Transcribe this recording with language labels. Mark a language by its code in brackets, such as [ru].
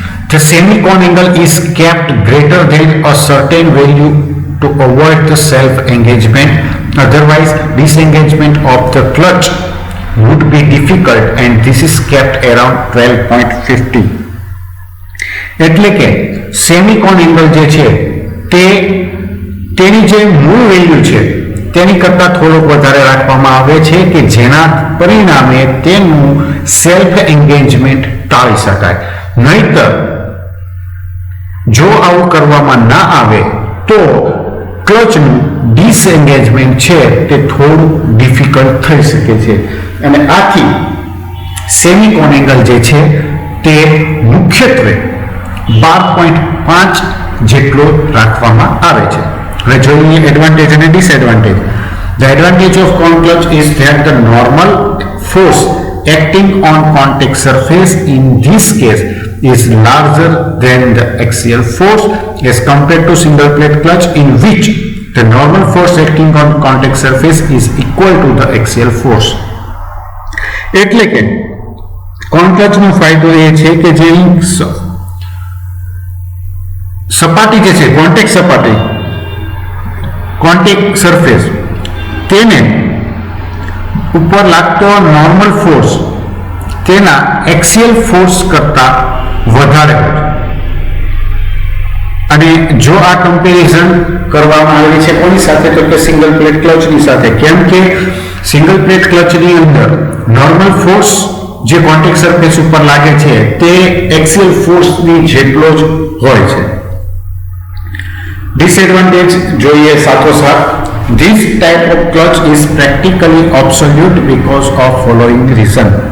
[en] The semicon angle is kept greater than a certain value to avoid the self-engagement. Otherwise, disengagement of the clutch would be difficult and this is kept around 12.50. [gu] એટલે કે Semicon angle જે છે તે તેની જે મૂળ value છે તેની કરતાં થોડોક વધારે રાખવામાં આવે છે કે જેના પરિણામે તેનું સેલ્ફ એન્ગેજમેન્ટ ટાળી શકાય. નહીતર જો આવું કરવામાં ના આવે તો ક્લચનું ડિસએન્ગેજમેન્ટ છે તે થોડું ડિફિકલ્ટ થઈ શકે છે અને આથી સેમિકોન એંગલ જે છે તે મુખ્યત્વે 12.5 જેટલો રાખવામાં આવે છે. હવે જોઈએ એડવાન્ટેજ અને disadvantage. [en] The advantage of con clutch is that the normal force acting on contact surface in this case is larger than the axial force as compared to single plate clutch in which the normal force acting on contact surface is equal to the axial force. [gu] એટલે કે કોન ક્લચનો ફાયદો એ છે કે જે સપાટી જે છે contact સપાટી, કોન્ટેક્ટ સરફેસ, તેને ઉપર લાગતો નોર્મલ ફોર્સ તેના એક્સિયલ ફોર્સ કરતા વધારે હોય છે. અને જો આ કમ્પેરિઝન કરવામાં આવે છે કોની સાથે તો કે સિંગલ પ્લેટ ક્લચની સાથે, કેમ કે સિંગલ પ્લેટ ક્લચની અંદર નોર્મલ ફોર્સ જે કોન્ટેક્ટ સરફેસ ઉપર લાગે છે તે એક્સિયલ ફોર્સની જેટલો જ હોય છે. ડિસએડવાન્ટેજ જોઈએ સાથોસાથ. [en] This type of clutch is practically obsolete because of following reason.